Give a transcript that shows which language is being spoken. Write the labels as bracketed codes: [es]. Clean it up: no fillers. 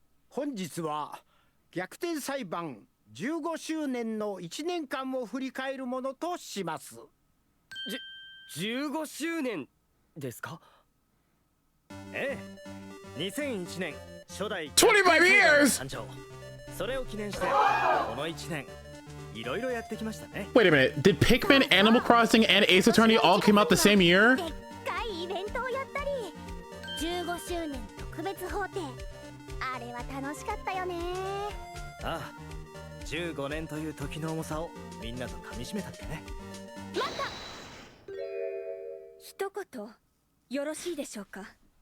[ja] 本日は逆転裁判15周年の1年間を振り返るものとします。 15周年ですか？ええ、2001年初代 [en] 25 years! [ja] 誕生。それを記念してこの1年いろいろやってきましたね。 [en] Wait a minute, did Pikmin, Animal Crossing, and Ace Attorney all came out the same year? [ja] でっかいイベントをやったり、15周年特別法廷、あれは楽しかったよね。ああ、15年という時の重さをみんなと噛みしめたってね。一言よろしいでしょうか。